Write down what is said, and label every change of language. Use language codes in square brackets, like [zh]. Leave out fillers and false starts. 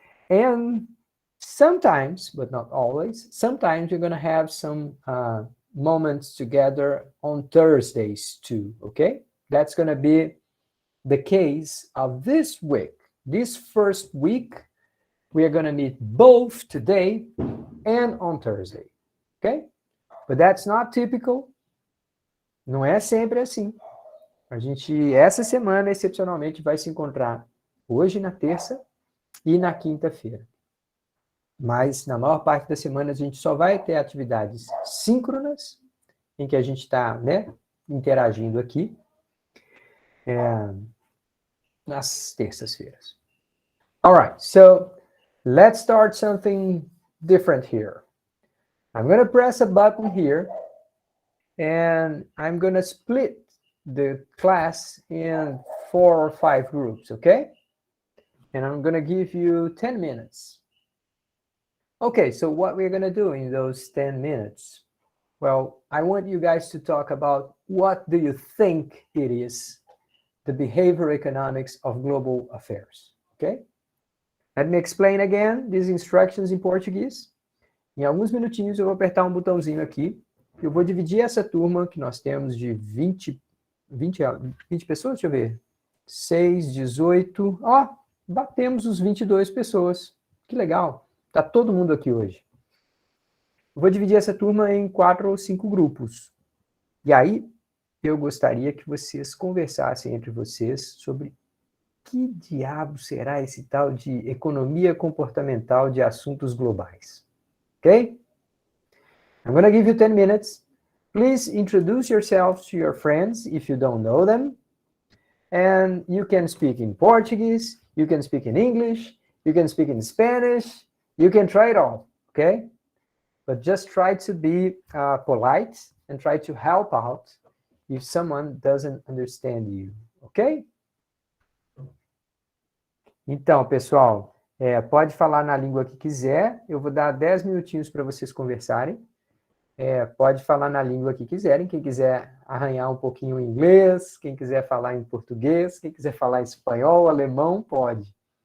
[en] And sometimes, but not always, sometimes you're going to have some moments together on Thursdays too, okay? That's going to be the case of this week. This first week, we are going to meet both today and on Thursday, okay? But that's not typical. [pt] Não é sempre assim. A gente, essa semana, excepcionalmente, vai se encontrar hoje na terça e na quinta-feira. Mas, na maior parte da semana, a gente só vai ter atividades síncronas, em que a gente está, né, interagindo aqui, nas terças-feiras. [en] All right, so let's start something different here. I'm going to press a button here, and I'm going to split the class in 4 or 5 groups, okay? And I'm going to give you 10 minutes. Okay, so what we're going to do in those 10 minutes? Well, I want you guys to talk about what do you think it is, the behavioral economics of global affairs, okay? Let me explain again these instructions in Portuguese. [pt] Em alguns minutinhos eu vou apertar um botãozinho aqui. Eu vou dividir essa turma que nós temos de 20 pessoas, deixa eu ver. 6, 18. Ó, batemos os 22 pessoas. Que legal. Tá todo mundo aqui hoje. Eu vou dividir essa turma em 4 ou 5 grupos. E aí, eu gostaria que vocês conversassem entre vocês sobre que diabo será esse tal de economia comportamental de assuntos globais. Ok? [en] I'm going to give you 10 minutes. Please introduce yourselves to your friends if you don't know them. And you can speak in Portuguese, you can speak in English, you can speak in Spanish, you can try it all, okay? But just try to be polite and try to help out if someone doesn't understand you, ok? [pt] Então, pessoal, pode falar na língua que quiser. Eu vou dar 10 minutinhos para vocês conversarem. Pode falar na língua que quiserem. Quem quiser arranhar um pouquinho em inglês, quem quiser falar em português, quem quiser falar espanhol, alemão, pode.